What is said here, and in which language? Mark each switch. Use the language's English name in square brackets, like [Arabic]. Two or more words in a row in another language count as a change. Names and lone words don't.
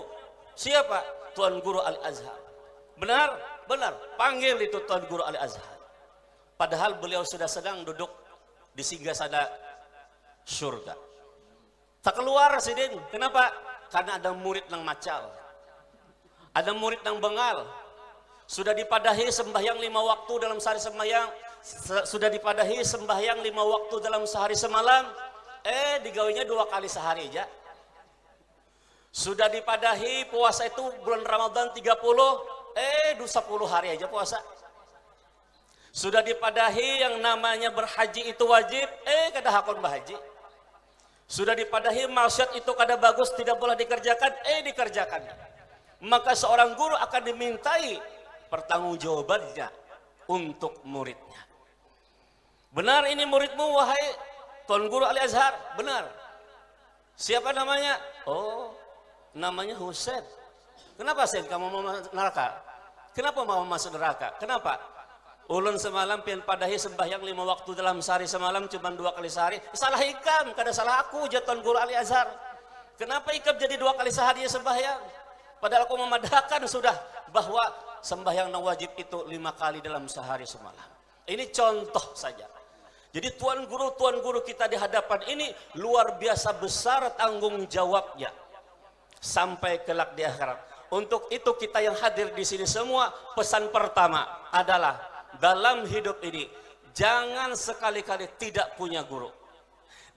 [Indonesian] Siapa? Tuan Guru Al-Azhar. Benar? Benar. Panggil itu Tuan Guru Al-Azhar. Padahal beliau sudah sedang duduk di singgasana surga. Tak keluar sidin. Kenapa? Karena ada murid yang macal. Ada murid yang bengal. Sudah dipadahi sembahyang 5 waktu dalam sehari sembahyang. Sudah dipadahi sembahyang 5 waktu dalam sehari semalam. Digawinya 2 kali sehari aja. Sudah dipadahi puasa itu bulan Ramadan 30. 10 hari aja puasa. Sudah dipadahi yang namanya berhaji itu wajib. [Banjar] Kada hakon berhaji. [Indonesian] Sudah dipadahi maksiat itu kada bagus, tidak boleh dikerjakan. Dikerjakan. Maka seorang guru akan dimintai pertanggungjawabannya untuk muridnya. Benar ini muridmu wahai Tuan Guru Al-Azhar? Benar. Siapa namanya? Oh, namanya Husain. Kenapa Husain kamu mau masuk neraka? Kenapa mau masuk neraka? Kenapa? [Banjar] Ulun semalam pian padahi sembahyang 5 waktu dalam sehari semalam cuma 2 kali sehari. Salah ikam, kada salah aku Tuan Guru Al-Azhar. Kenapa ikam jadi 2 kali sehari sembahyang? [Indonesian] Padahal aku memadahkan sudah bahwa sembahyang yang wajib itu 5 kali dalam sehari semalam. Ini contoh saja. Jadi tuan guru kita di hadapan ini luar biasa besar tanggung jawabnya sampai kelak di akhirat. Untuk itu kita yang hadir di sini semua, pesan pertama adalah dalam hidup ini jangan sekali-kali tidak punya guru.